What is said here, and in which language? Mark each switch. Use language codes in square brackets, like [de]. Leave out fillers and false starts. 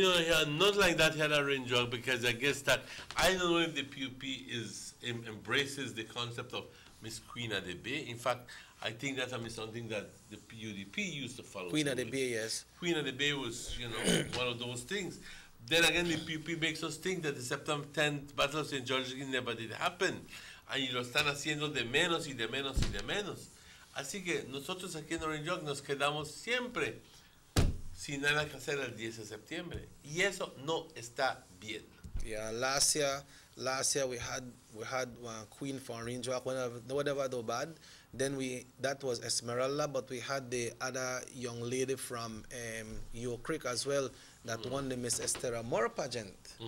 [en] We don't hear not like that here at Orange Walk because I guess that I don't know if the PUP embraces the concept of Miss Queen of the Bay. In fact, I think that's something that the PUDP used to follow. Queen of the Bay, yes. Queen of the Bay was, one of those things. Then again, the PUP makes us think that the September 10th Battle of St. George's never did happen. [es] Y lo están haciendo de menos y de menos y de menos. Así que nosotros aquí en Orange Walk nos quedamos siempre sin nada que hacer el 10 de septiembre. Y eso no está bien. [en] Yeah, last year we had one queen for Orange Walk, whatever though bad. Then that was Esmeralda, but we had the other young lady from Yo Creek as well that won the Miss Esther Moore pageant.